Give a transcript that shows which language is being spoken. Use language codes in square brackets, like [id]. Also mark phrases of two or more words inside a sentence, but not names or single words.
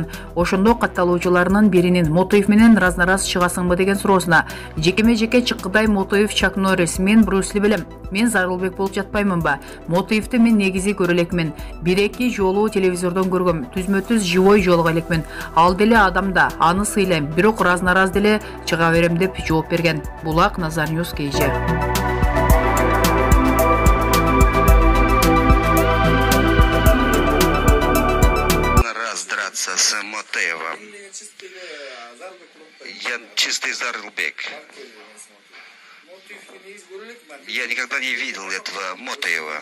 [ky] Ошондо катталуучуларынын биринин Мотуев менен раз-нараз чыгасыңбы деген суроосуна жекеме-жеке чыккыдай Мотуев Чак Норрис: мен Брюс Ли билем, мен Зарылбек болуп жатпаймынбы? Мотуевти мен негизи көрө элекмин. Бир-эки жолу телевизордон көргөм, түзмө-түз живой жолуга элекмин. Ал деле адам да, аны сыйлайм, бирок раз-нараз деле чыга берем деп жооп берген. Булак Назар Ньюс KG. [ru] Драться с Мотуевым. Я чистый Зарылбек. Я никогда не видел этого Мотуева.